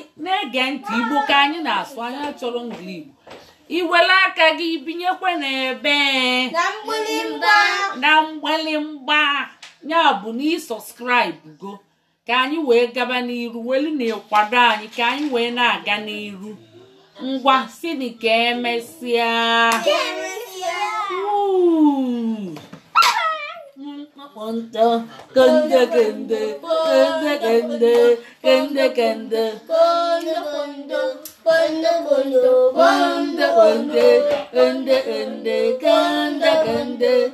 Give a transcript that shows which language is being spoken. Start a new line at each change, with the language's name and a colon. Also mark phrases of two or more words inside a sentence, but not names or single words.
Igbo: Na-ege ntị Igbo ka anyị na-asụ, anyị achọrọ ngili Igbo. I were aka gị binyekwe n'ebe. Na mgbalimgba. Na mgbalimgba. Ya bụ na ị subscribe go. Ka anyị wee gaba n'iru, welu na ịkwado anyị, ka anyị wee na-aga n'iru. Ngwa, sị dị ka emesịa. Ka emesịa. Woo! Kende, kende, kende, kende, kende, kende. Kondo, kondo, kondo, kondo, kondo, kondo. Kende, kende, kende, kende, kende.